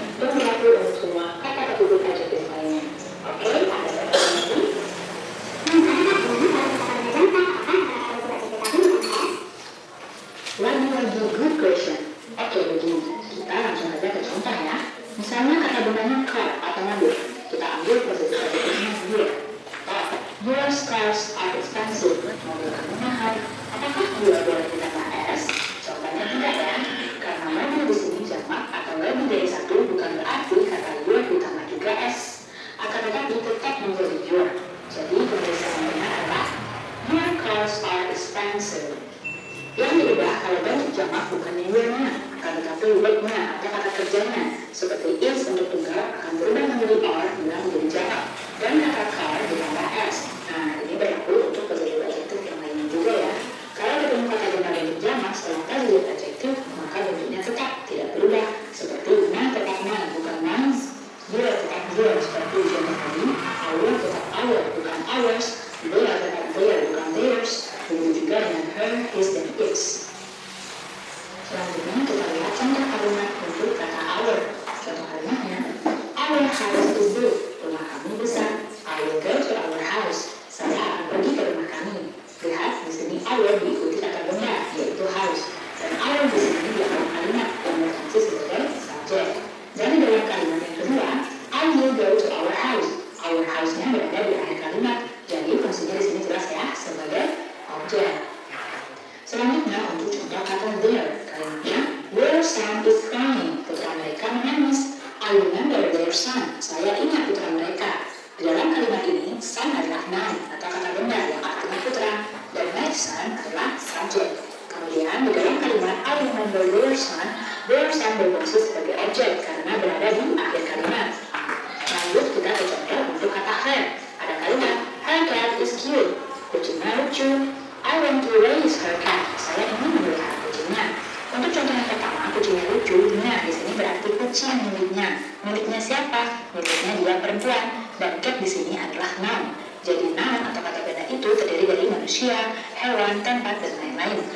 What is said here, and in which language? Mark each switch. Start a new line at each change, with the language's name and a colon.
Indonesian: Dan berlaku untuk semua kata possessive adjective lainnya. Oke, ada pertanyaan lagi? Lagi
English: good question.
Indonesian: Oke, begini. Kita langsung aja ke contoh ya. Misalnya kata bendanya car atau mobil. Kita ambil possessive adjective-nya dia.
English: Your cars are expensive.
Indonesian: Mobil kamu mahal. Apakah dia boleh ditambah s? Jawabannya tidak ya. Karena mobil di sini jamak atau lebih dari satu bukan berarti kata your ditambah juga s. Akan tetapi tetap menjadi your. Jadi pemeriksaan benar adalah
English: your cars are expensive.
Indonesian: Yang diubah kalau bentuk jamak bukannya your-nya, akan tetapi work-nya atau kata kerjanya. Seperti is untuk tunggal akan berubah menjadi are bila menjadi jamak. Dan kata car ditambah s. Nah, ini berlaku untuk possessive adjective yang lainnya juga ya. Kalau ketemu kata benda bentuk jamak setelah possessive adjective, maka bentuknya tetap tidak berubah. Seperti my tetap my, bukan mine. Dia tetap dia, seperti contoh tadi. Our tetap our, bukan ours. They tetap their, bukan theirs. Begitu juga dengan her, his, dan its. Selanjutnya kita lihat contoh kalimat untuk kata our. Contoh kalimatnya,
English: our house is big.
Indonesian: Rumah kami besar.
English: I will go to our house.
Indonesian: Saya akan pergi ke rumah kami. Lihat di sini our diikuti kata benda yaitu house. Dan our di sini di awal kalimat yang berfungsi sebagai subjek. Dan dalam kalimat yang kedua,
English: I will go to our house.
Indonesian: Our house-nya berada di akhir kalimat. Jadi fungsinya di sini jelas ya sebagai objek. Selanjutnya untuk contoh kata their, kalimatnya
English: their son is crying.
Indonesian: Putra mereka menangis.
English: I remember their son.
Indonesian: Saya ingat putra mereka. Di dalam kalimat ini, son adalah noun atau kata benda yang artinya putra, dan my son adalah subjek. Kemudian di dalam kalimat
English: I remember their son,
Indonesian: Their some berfungsi sebagai objek karena berada di akhir kalimat. Lanjut kita ke contoh untuk kata her. Ada kalimat,
English: her cat is cute.
Indonesian: Kucingnya lucu.
English: I want to raise her cat.
Indonesian: Saya ingin memelihara kucingnya. Untuk contoh yang pertama, kucingnya lucu. Nah, di sini berarti kucing miliknya. Miliknya siapa? Miliknya dia perempuan. Dan cat di sini adalah noun. Jadi noun atau kata benda itu terdiri dari manusia, hewan, tempat, dan lain-lain.